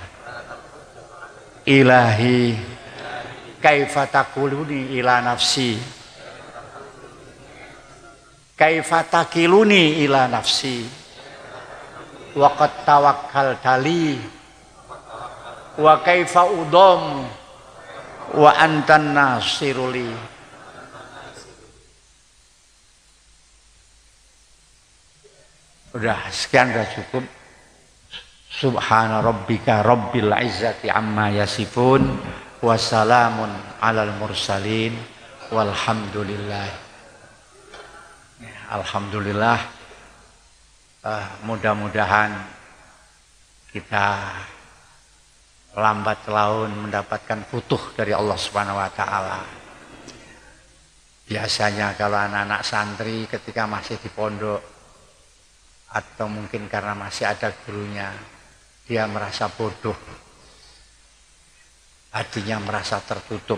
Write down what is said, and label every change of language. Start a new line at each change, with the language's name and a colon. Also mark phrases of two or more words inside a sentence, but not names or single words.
Arabic: إلهي كيف تكلني إلى نفسي كيف تكلني إلى نفسي وقد توكلت لي وكيف أضام وأنت ناصري.
Indonesian: Udah sekian, udah cukup.
Arabic: سبحان ربك رب العزة عما يصفون وسلام على المرسلين والحمد لله.
Indonesian: Alhamdulillah, mudah-mudahan kita lambat laun mendapatkan futuh dari Allah
Arabic: سبحانه وتعالى.
Indonesian: Biasanya kalau anak-anak santri ketika masih di pondok atau mungkin karena masih ada gurunya, dia merasa bodoh, hatinya merasa tertutup.